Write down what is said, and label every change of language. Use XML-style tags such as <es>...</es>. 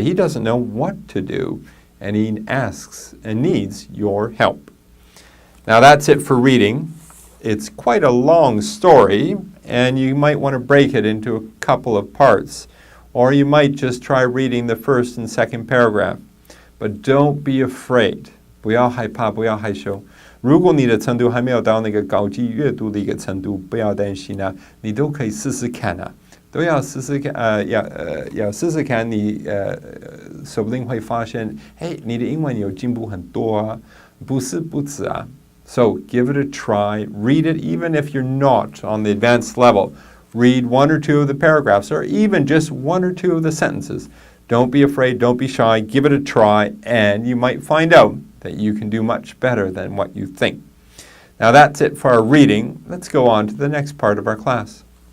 <en>He doesn't know what to do, and he asks and needs your help. Now that's it for reading. It's quite a long story, and you might want to break it into a couple of parts, or you might just try reading the first and second paragraph. But don't be afraid.</en> <zh>不要害怕，不要害羞。如果你的程度还没有到那个高级阅读的一个程度，不要担心啊，你都可以试试看啊。都要试试看，要试试看你，说不定会发现，嘿，你的英文有进步很多啊，不是不止啊。</zh> <en>So give it a try, read it even if you're not on the advanced level. Read one or two of the paragraphs or even just one or two of the sentences. Don't be afraid, don't be shy, give it a try, and you might find out that you can do much better than what you think. Now that's it for our reading. Let's go on to the next part of our class.</en>